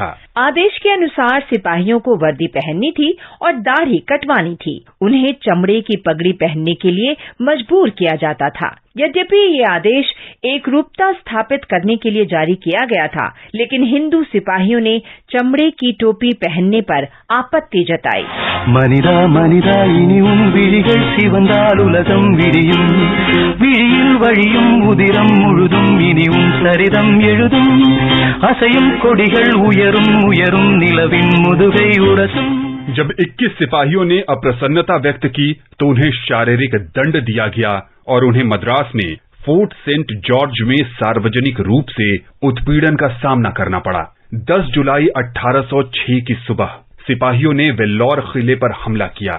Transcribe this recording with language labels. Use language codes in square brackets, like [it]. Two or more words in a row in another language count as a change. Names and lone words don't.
[hi] आदेश के अनुसार सिपाहियों को वर्दी पहननी थी और दाढ़ी कटवानी थी। उन्हें चमड़े की पगड़ी पहनने के लिए मजबूर किया जाता था। यद्यपि ये आदेश एक रूपता स्थापित करने के लिए जारी किया गया था, लेकिन हिंदू सिपाहियों ने चमड़े की टोपी पहनने पर आपत्ति जताई। [ta] மனிதா மனிதா இனியும் विழிகள் சிவந்தால் உலகம் விடியும் விழியில் வழியும் உதிரம் முழுதும் இனியும் சரிதம் எழுதும் அசையும் கொடிகள் உயரும் உயரும் நிலவின் முதுகை உரசும்। [hi] जब 21 सिपाहियों ने अप्रसन्नता व्यक्त की तो उन्हें शारीरिक दंड दिया गया और उन्हें मद्रास में फोर्ट सेंट जॉर्ज में सार्वजनिक रूप से उत्पीड़न का सामना करना पड़ा। 10 जुलाई 1806 की सुबह सिपाहियों ने वेल्लोर किले पर हमला किया।